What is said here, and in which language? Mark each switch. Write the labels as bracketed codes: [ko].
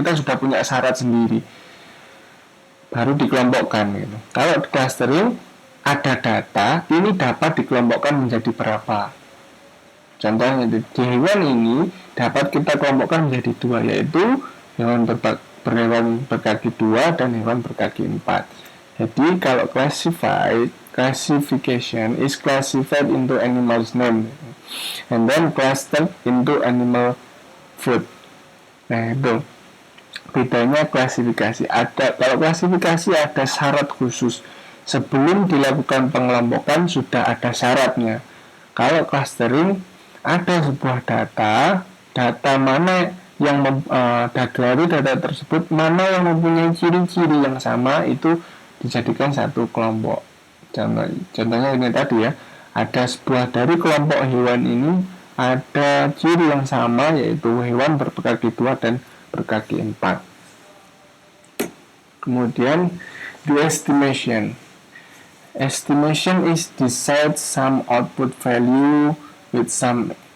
[id] Kita sudah punya syarat sendiri, baru dikelompokkan gitu. Kalau di clustering ada data, ini dapat dikelompokkan menjadi berapa. Contohnya di hewan ini dapat kita kelompokkan menjadi 2, yaitu hewan berkaki 2 dan hewan berkaki 4. Jadi kalau [en] classification is classified into animal's name and then clustered into animal food. [id] Nah itu bedanya klasifikasi. Kalau klasifikasi ada syarat khusus, sebelum dilakukan pengelompokan sudah ada syaratnya. Kalau clustering ada sebuah data mana yang dari data tersebut mana yang mempunyai ciri-ciri yang sama, itu dijadikan satu kelompok. Contohnya ini tadi ya, ada sebuah dari kelompok hewan ini ada ciri yang sama, yaitu hewan berkaki 2 dan berkaki 4. Kemudian [en] the estimation is decide some output value with some